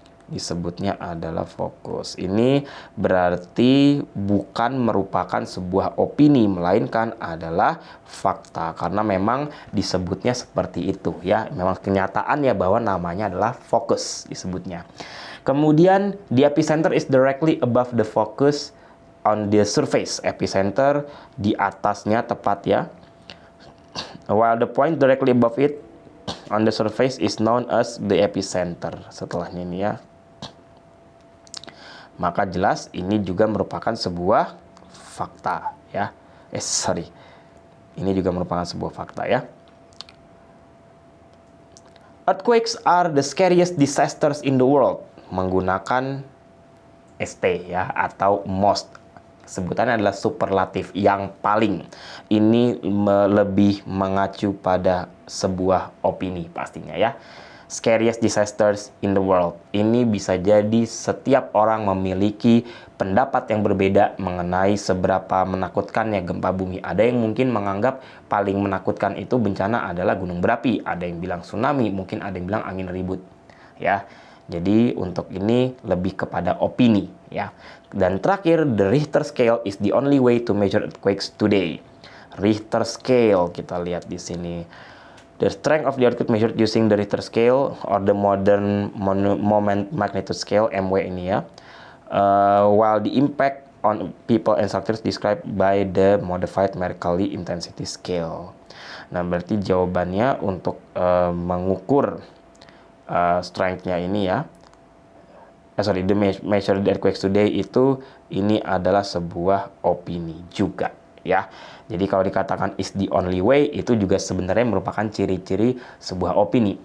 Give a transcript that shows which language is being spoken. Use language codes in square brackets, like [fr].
[id] disebutnya adalah fokus. Ini berarti bukan merupakan sebuah opini, melainkan adalah fakta, karena memang disebutnya seperti itu ya. Memang kenyataan ya bahwa namanya adalah fokus disebutnya. Kemudian [en] the epicenter is directly above the focus on the surface. [id] Epicenter di atasnya tepat ya. [en] While the point directly above it on the surface is known as the epicenter. [id] Setelahnya ini ya. Maka jelas ini juga merupakan sebuah fakta ya. Ini juga merupakan sebuah fakta ya. [en] Earthquakes are the scariest disasters in the world. [id] Menggunakan ST ya, atau most. Sebutannya adalah superlatif, yang paling. Ini lebih mengacu pada sebuah opini pastinya ya. [en] Scariest disasters in the world. [id] Ini bisa jadi setiap orang memiliki pendapat yang berbeda mengenai seberapa menakutkannya gempa bumi. Ada yang mungkin menganggap paling menakutkan itu bencana adalah gunung berapi. Ada yang bilang tsunami, mungkin ada yang bilang angin ribut. Ya, jadi untuk ini lebih kepada opini ya. Dan terakhir, [en] the Richter scale is the only way to measure earthquakes today. Richter scale [id] kita lihat di sini. [en] The strength of the earthquake measured using the Richter scale or the modern moment magnitude scale (MW) ini ya. While the impact on people and structures described by the modified Mercalli intensity scale. [id] Nah, berarti jawabannya untuk mengukur strength-nya ini ya. [en] The measured earthquakes today [id] itu ini adalah sebuah opini juga ya. Jadi kalau dikatakan [en] is the only way, [id] itu juga sebenarnya merupakan ciri-ciri sebuah opini.